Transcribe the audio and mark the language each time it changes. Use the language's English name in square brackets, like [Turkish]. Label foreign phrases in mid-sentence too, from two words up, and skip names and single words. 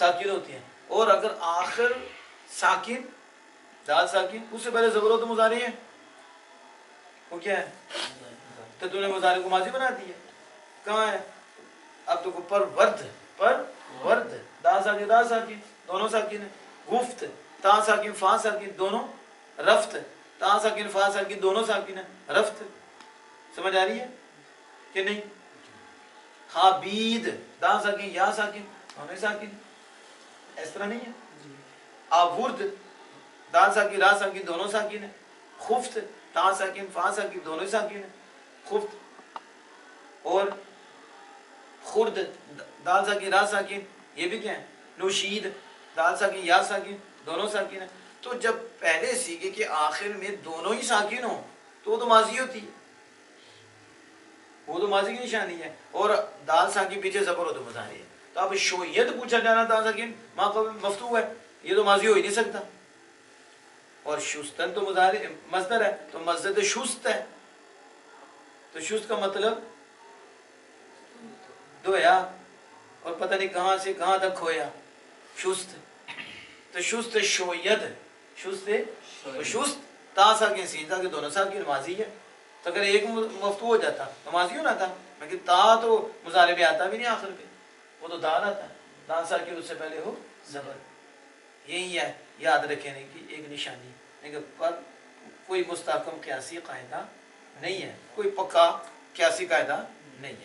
[Urdu] ساکن ہوتی ہیں اور اگر آخر ساکن دال ساکن اس سے پہلے زبر ہو تو مضارع ہے وہ کیا ہے تو تم نے مضارع کو ماضی بنا دی ہے کہاں ہے اب تو پر ورد دا ساکن دونوں ساکن ہیں گفت تا ساکن فا ساکن دونوں رفت تا ساکن فا ساکن دونوں ساکن ہیں، رفت سمجھ آ رہی ہے کہ نہیں؟ خابید دا ساکن یا ساکن دونوں ساکن، اس طرح نہیں ہے؟ آورد دال ساکن را ساکن دونوں ساکن ہیں، خفت تا ساکن فا ساکن دونوں ساکن ہیں، خفت، اور خرد دال ساکن را ساکن یہ بھی کیا ہے؟ نوشید دال ساکن یا ساکن دونوں ساکن ہیں۔ تو جب پہلے سیگے کے آخر میں دونوں ہی ساکن ہوں تو وہ تو ماضی ہوتی ہے، وہ تو ماضی کی نشانی ہے، اور دال ساکن پیچھے زبر ہو تو مضارع ہے۔ تو اب شویت پوچھا جانا دال ساکن ما قبل مفتوح ہے، یہ تو ماضی ہو ہی نہیں سکتا، اور شستن تو مضارع مصدر ہے، تو مصدر شست ہے، تو شست کا مطلب دھویا اور پتہ نہیں کہاں سے کہاں تک کھویا، شست، تو شست شویت، شست شست تا ساکن سین ساکن دونوں ساکن ماضی ہے، تو اگر ایک مفتوح ہو جاتا تو ماضی ہونا تھا، لیکن تا تو مضارع میں آتا بھی نہیں آخر پہ، وہ تو دال آتا ہے، دال ساکن اس سے پہلے ہو زبر، یہی ہے یاد رکھنے کی ایک نشانی، لیکن پر کوئی مستحکم قیاسی قاعدہ نہیں ہے، کوئی پکا قیاسی قاعدہ نہیں ہے۔